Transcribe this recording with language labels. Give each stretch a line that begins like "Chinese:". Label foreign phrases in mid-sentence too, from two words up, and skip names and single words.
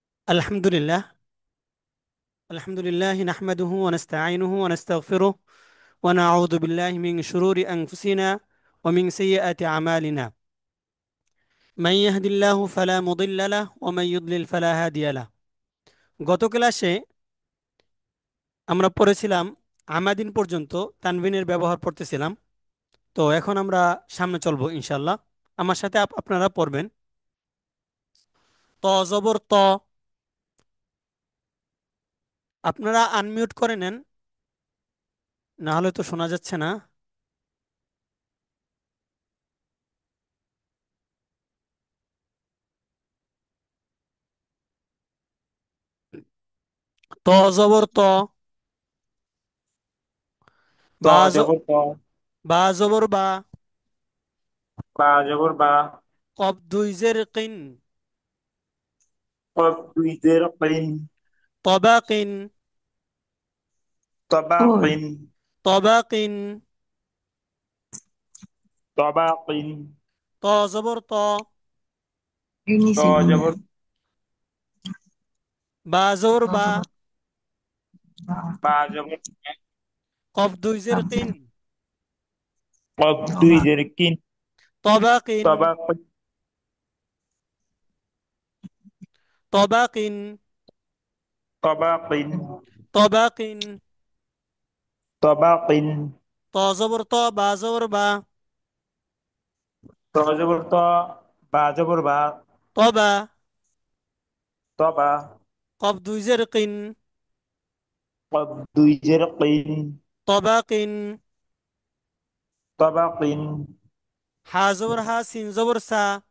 Arabic: الحمد لله الحمد لله نحمده ونستعينه ونستغفره ونعوذ بالله من شرور أنفسنا ومن سيئات أعمالنا من يهده الله فلا مضل له ومن يضلل فلا هادي له.
Bangla: গত ক্লাসে আমরা পড়েছিলাম আমাদিন পর্যন্ত তানবিনের ব্যবহার পড়তেছিলাম। তো এখন আমরা সামনে চলবো ইনশাআল্লাহ। আমার সাথে আপনারা পড়বেন। ত জবর ত। আপনারা আনমিউট করে নেন, না হলে তো শোনা যাচ্ছে না। ত জবর ত। ত বা জ- জবর ত, বা জবর বা। বা জবর বা, কফ দুই জের কিন। কফ দুই জের কিন, তবাকিন। তবাকিন, তবাকিন। তবাকিন, ত জবর ত। ত জবর বা জবর বা। বা জবর কফ দুই জের কিন। কফ দুই জের কিন, তবাকিন। তবাকিন, তবাকিন। তবাকিন, তবাকিন। তবাকিন, ত জবর ত বা জবর বা। ত জবর ত, বা জবর বা, তবা। তবা, কফ দুই জের কিন। কফ দুই জের কিন, তবাকিন। তবাকিন, হা জবর হা সিন জবর সা।